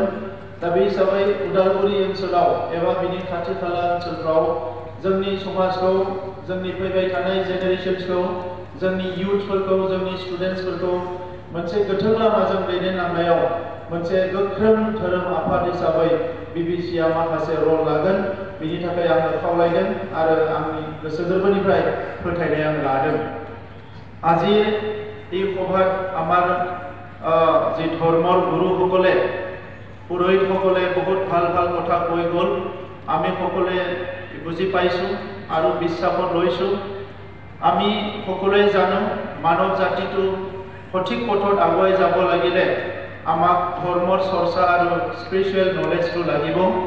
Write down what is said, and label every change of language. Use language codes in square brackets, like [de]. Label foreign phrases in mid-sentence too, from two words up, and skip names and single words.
[brx] दा बे हिसाबै उदालगुरि ओनसोलाव एबा बिनि खाथि खाला ओनसोलफ्राव जोंनि समाजखौ, जोंनि फैबाय थानाय जेनेरेशन्सखौ, जोंनि इयुथफोरखौ, जोंनि स्टुडेन्टसफोरखौ मोनसे गोथों लामाजों दैदेनलांनायाव मोनसे गोख्रों धोरोम आफाद हिसाबै बिबिसिआ माखासे रल लागोन। बिनि थाखाय आङो खावलायदों आरो आंनि गोसो गोरबोनिफ्राय फोथायनाय आं लादों। [as] আজি এই সভাত আমাৰ যি ধৰ্মৰ গুৰুসকলে, পুৰোহিতসকলে বহুত ভাল ভাল কথা কৈ গ'ল, আমি সকলোৱে বুজি পাইছোঁ আৰু বিশ্বাসত লৈছোঁ। আমি সকলোৱে জানো মানৱ জাতিটো সঠিক পথত আগুৱাই যাব লাগিলে আমাক ধৰ্মৰ চৰ্চা আৰু [en] spiritual knowledge [as] লাগিব।